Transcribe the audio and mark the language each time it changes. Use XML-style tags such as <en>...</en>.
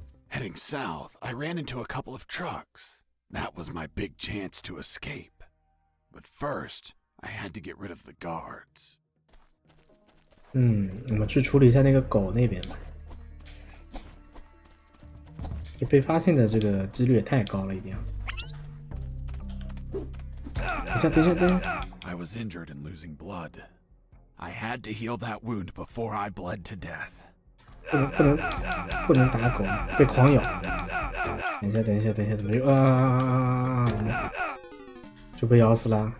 <en>Heading south, I ran into a couple of trucks. That was my big chance to escape. But first, I had to get rid of the guards.</en> <zh>我们去处理一下那个狗那边吧。这被发现的这个几率也太高了一点。等一下！</zh> <en>I was injured and losing blood. I had to heal that wound before I bled to death.</en> <zh>不能打狗，被狂咬。等一下，怎么又就被咬死了？</zh>